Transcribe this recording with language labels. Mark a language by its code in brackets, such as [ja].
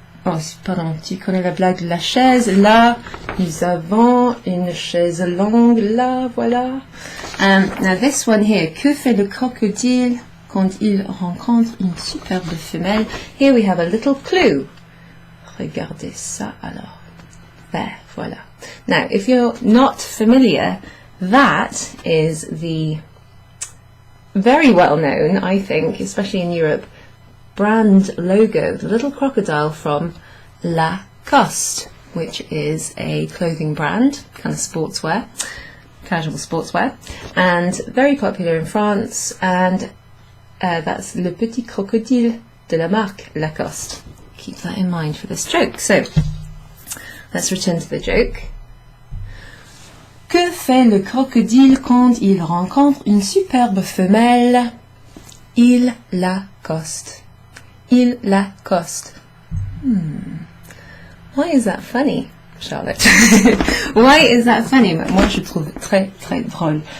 [fr] Oh, pardon, tu connais la blague de la chaise? Là, nous avons une chaise longue, là, voilà. [en] Now this one here, [fr] que fait le crocodile quand il rencontre une superbe femelle? [en] Here we have a little clue. [fr] Regardez ça alors. [en] There, voilà. Now, if you're not familiar, that is the very well known, I think, especially in Europe, brand logo, the little crocodile from Coste, which is a clothing brand, kind of sportswear, casual sportswear, and very popular in France, and that's [fr] le petit crocodile de la marque Lacoste. [en] Keep that in mind for this joke. So let's return to the joke. [fr] Que fait le crocodile quand il rencontre une superbe femelle? Il l'accoste. Il l'accoste. [en] Why is that funny, Charlotte? Why is that funny? [fr] Moi, je trouve très, très drôle.